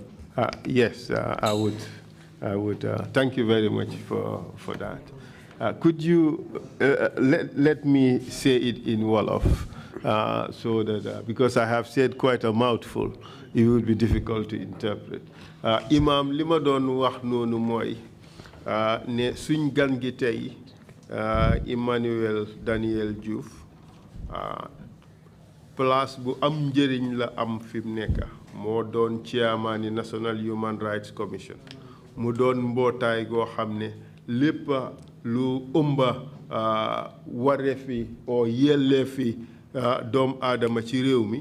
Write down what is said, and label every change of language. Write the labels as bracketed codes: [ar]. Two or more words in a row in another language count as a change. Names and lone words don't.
[en] Yes, I would. Thank you very much for that. Could you let me say it in Wolof, so that because I have said quite a mouthful, it would be difficult to interpret. [wo] Imam li ma doon wax noonu mooy ne suñ gan gi tey Emmanuel Daniel Joof place bu am njëriñ la am fi mu nekk moo doon chairman yi National Human Rights Commission mu doon mbootaay goo xam ne lépp lu ëmba wareefi o yelleefi doom aadama ci réew mi